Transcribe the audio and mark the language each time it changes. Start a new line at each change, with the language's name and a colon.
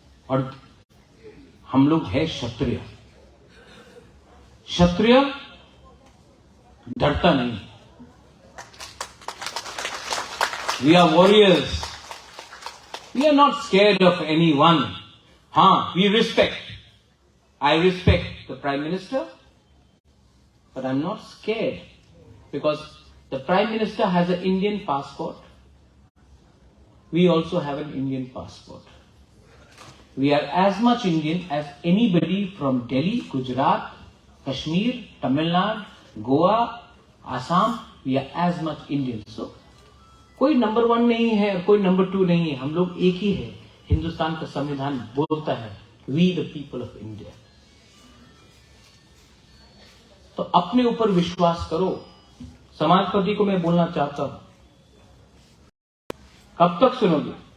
Hindi: और हम लोग है क्षत्रिय। क्षत्रिय डरता नहीं।
English: We are warriors, we are not scared of anyone.
Hindi: हाँ,
English: We respect, I respect the Prime Minister, but I'm not scared because the Prime Minister has an Indian passport. We also have an Indian passport. We are as much Indian as anybody from Delhi, Gujarat, Kashmir, Tamil Nadu, Goa, Assam. We are as much Indian. So,
Hindi: कोई number 1 नहीं है और कोई number 2 नहीं है, हम लोग एक ही है। हिंदुस्तान का संविधान बोलता है
English: We the people of India.
Hindi: तो अपने ऊपर विश्वास करो। समाजपति को मैं बोलना चाहता हूं, कब तक सुनोगे?